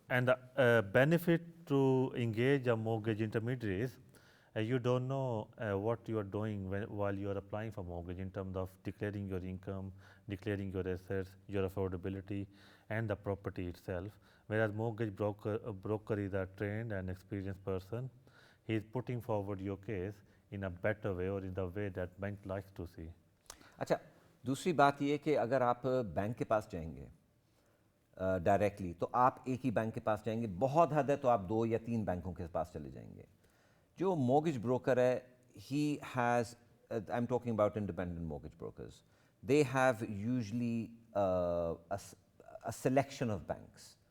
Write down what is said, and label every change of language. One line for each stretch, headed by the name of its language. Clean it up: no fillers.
English: And the benefit to engage a mortgage intermediary is you don't know what you are doing while you are applying for mortgage in terms of declaring your income, declaring your assets, your affordability, and the property itself. Whereas mortgage broker is a trained and experienced person. He is putting forward your case in a better way or in the way that bank likes to see.
Urdu: اچھا دوسری بات یہ کہ اگر آپ bank کے پاس جائیں گے ڈائریکٹلی تو آپ ایک ہی بینک کے پاس جائیں گے, بہت حد ہے تو آپ 2 یا 3 بینکوں کے پاس چلے جائیں گے.
English: جو mortgage broker ہے he has I'm talking about independent mortgage brokers, they have usually a selection of banks.